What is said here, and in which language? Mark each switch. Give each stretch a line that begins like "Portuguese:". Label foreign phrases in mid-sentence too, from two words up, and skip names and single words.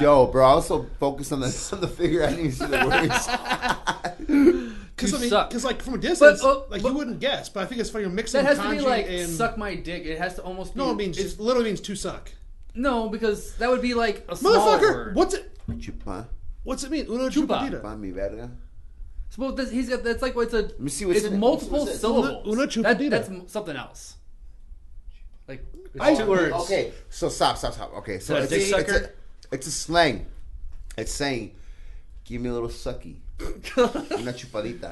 English: yo, bro, I was so focused on the figure, I didn't even see the words. Because like from a distance, But- you wouldn't guess. But I think it's funny. You're mixing That has to kanji be like and suck my dick. It has to almost be. no, it literally means to suck. No, because that would be like a small Motherfucker, word. Chupa. what's it mean? Una Chupa. chupatita.
Spanish: Pa mi verga.
English: So he's got. That's like what's a. Let me see what's It's in it. multiple What's it? syllables.
Spanish: Una chupatita.
English: That's something else. Like It's 2 words. Okay, so stop. Okay, so Is that a dick sucker? It's a slang. It's saying, give me a little sucky.
Spanish: Una chupadita.